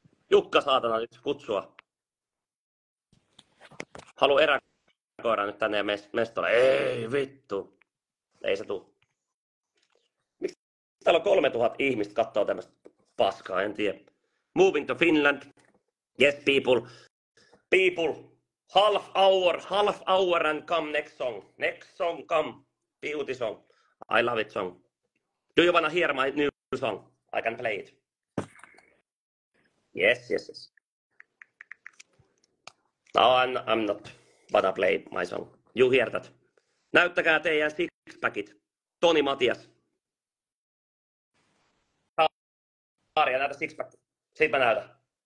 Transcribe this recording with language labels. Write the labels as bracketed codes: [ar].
[fi] Jukka saatana nyt kutsua. Halu eräkoira nyt tänne mestolle. Ei vittu. Ei se tuu. Miksi täällä on 3000 ihmistä kattoo tämmöstä paskaa, en tiedä. [en] Moving to Finland. Yes, people. Half hour and come next song. Next song come. Beauty song. I love it song. Do you wanna hear my new song? I can play it. Yes. No, I'm not wanna play my song. You hear that. [fi] Näyttäkää teidän sixpackit. Toni Matias. Haaria, näytä sixpack. Siitä mä näytän.